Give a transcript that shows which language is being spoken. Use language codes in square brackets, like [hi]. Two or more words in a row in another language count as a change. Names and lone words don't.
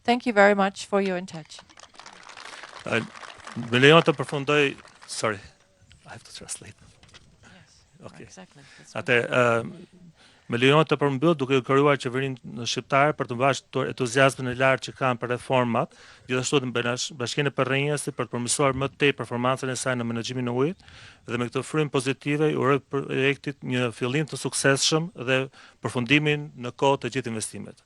[en] Thank you very much for your attention. [sq] Me lejon të përfundoj, [en] sorry, I have to translate. Okay. Exactly. [sq] Me lejon të përmbyll duke u krijuar qeverinë shqiptare për të mbajtur entuziazmin e lartë që kanë për reformat, gjithashtu në Bashkinë e Përrenjasit për të përmirësuar më tej performancën e saj në menaxhimin e ujit, dhe me këtë frymë pozitive i uroj projektit një fillim të suksesshëm dhe përfundimin në kohë të gjithë investimet.